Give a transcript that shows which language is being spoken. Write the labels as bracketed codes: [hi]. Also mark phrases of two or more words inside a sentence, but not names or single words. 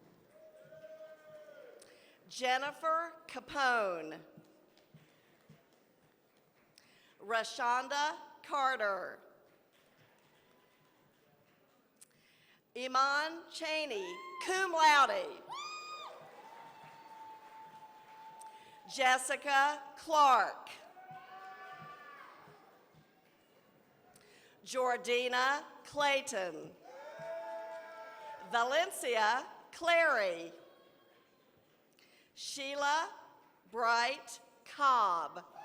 [en] Jennifer Capone. Rashonda Carter. Iman Cheney, [la] cum laude. [en] Jessica Clark. Jordina Clayton. Valencia Clary. Sheila Bright Cobb.